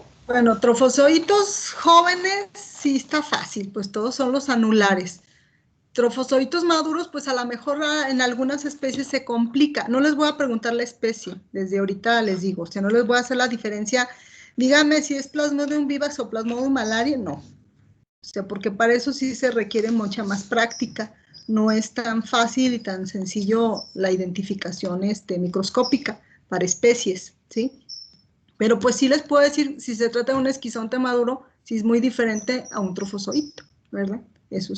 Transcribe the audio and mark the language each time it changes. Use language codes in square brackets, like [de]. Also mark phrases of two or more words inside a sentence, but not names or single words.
[es] Bueno, trofozoitos jóvenes sí está fácil, pues todos son los anulares. Trofozoitos maduros, pues a lo mejor en algunas especies se complica. No les voy a preguntar la especie, desde ahorita les digo, o sea, no les voy a hacer la diferencia. Dígame si es Plasmodium vivax o Plasmodium malaria, no. O sea, porque para eso sí se requiere mucha más práctica. No es tan fácil y tan sencillo la identificación microscópica para especies, ¿sí? Pero pues sí les puedo decir, si se trata de un esquizonte maduro, sí es muy diferente a un trofozoito, ¿verdad?